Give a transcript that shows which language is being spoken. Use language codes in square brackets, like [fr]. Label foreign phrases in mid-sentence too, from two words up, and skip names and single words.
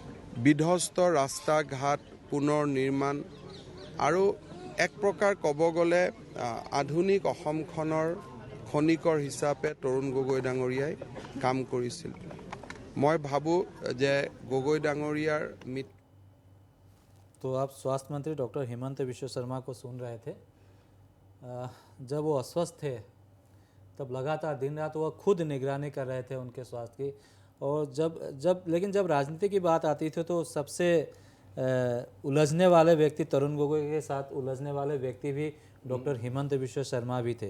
[as] বিধ্বস্ত ৰাস্তা ঘাট পুনৰ নিৰ্মাণ আৰু এক প্ৰকাৰ ক'ব গ'লে আধুনিক অসমখনৰ খনিকৰ হিচাপে তৰুণ গগৈ ডাঙৰীয়াই কাম কৰিছিল। মই ভাবোঁ যে গগৈ ডাঙৰীয়াৰ মৃত্যু। [hi] तो आप स्वास्थ्य मंत्री डॉक्टर हेमंत बिश्व शर्मा को सुन रहे थे। जब वो अस्वस्थ थे तब लगातार दिन रात वो खुद निगरानी कर रहे थे उनके स्वास्थ्य की। और लेकिन जब राजनीति की बात आती थी तो सबसे उलझने वाले व्यक्ति तरुण गोगोई के साथ उलझने वाले व्यक्ति भी डॉक्टर हेमंत बिश्व शर्मा भी थे।